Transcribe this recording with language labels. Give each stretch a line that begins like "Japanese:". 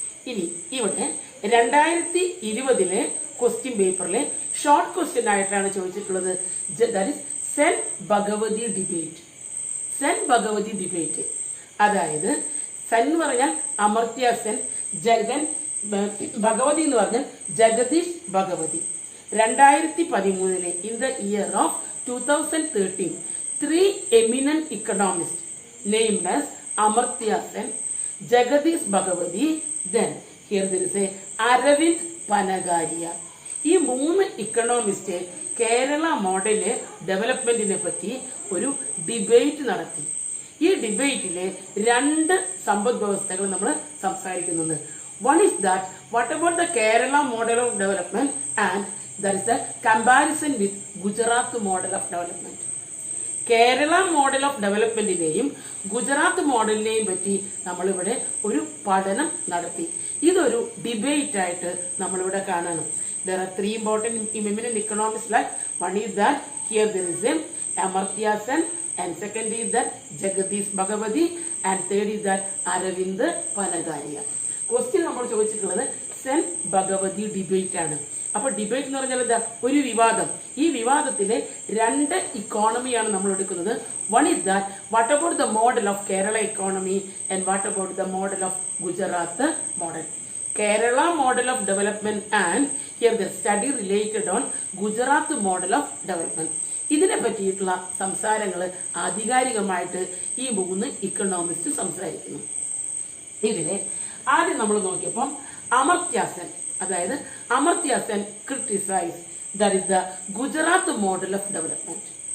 Malayalam: ഇനി ഇവിടെ 2020 question പേപ്പറിലെ short question ആയിട്ടാണ് ചോദിച്ചിട്ടുള്ളത്.
English: That is Sen Bhagwati debate.
Malayalam: Sen Bhagavathi debate, അതായത് സെൻ എന്ന് പറഞ്ഞാൽ അമർത്യ സെൻ, ജഗൻ ഭഗവതി എന്ന് പറഞ്ഞാൽ Jagdish Bhagavathi.
English: 2013 in the year of 2013, 3 eminent economists named as Amartya Sen, Jagadish Bhagavati, then here there is a Aravind Panagaria.
Malayalam: ഈ 3 ഇക്കണോമിസ്റ്റ് കേരള മോഡല് ഡെവലപ്മെന്റിനെ പറ്റി ഒരു ഡിബേറ്റ് നടത്തി. ഈ ഡിബേറ്റിലെ രണ്ട് സമ്പദ് വ്യവസ്ഥകൾ നമ്മൾ സംസാരിക്കുന്നുണ്ട്.
English: One is that what about the Kerala model of development and that is the comparison with Gujarat model of development.
Malayalam: Kerala model of ഡെവലപ്മെന്റിനെയും Gujarat മോഡലിനെയും പറ്റി നമ്മളിവിടെ ഒരു പഠനം നടത്തി. ഇതൊരു ഡിബേറ്റ് ആയിട്ട് നമ്മളിവിടെ കാണണം.
English: There are three important eminent economists like one is that here there is a Amartya Sen, and second is that Jagadish Bhagavati, and third is that Aravind Panagaria.
Malayalam: Question നമ്മൾ ചോദിച്ചിട്ടുള്ളത് സെൻ ഭഗവതി ഡിബേറ്റ് ആണ്. അപ്പൊ debate എന്ന് പറഞ്ഞാൽ എന്താ? ഒരു വിവാദം. ഈ വിവാദത്തിലെ രണ്ട് ഇക്കോണമിയാണ് നമ്മൾ എടുക്കുന്നത്.
English: One is that what about the model of Kerala economy and what about the model of Gujarat model. Kerala model of development and here the study related on Gujarat model of development.
Malayalam: ഇതിനെ പറ്റിയിട്ടുള്ള സംസാരങ്ങൾ ആധികാരികമായിട്ട് ഈ മൂന്ന് ഇക്കണോമിസ്റ്റ് സംസാരിക്കുന്നു. ഇതിലെ ആദ്യം നമ്മൾ നോക്കിയപ്പം അമർത്യ സെൻ,
English: അതായത് Amartya Sen criticise that is the Gujarat model of development.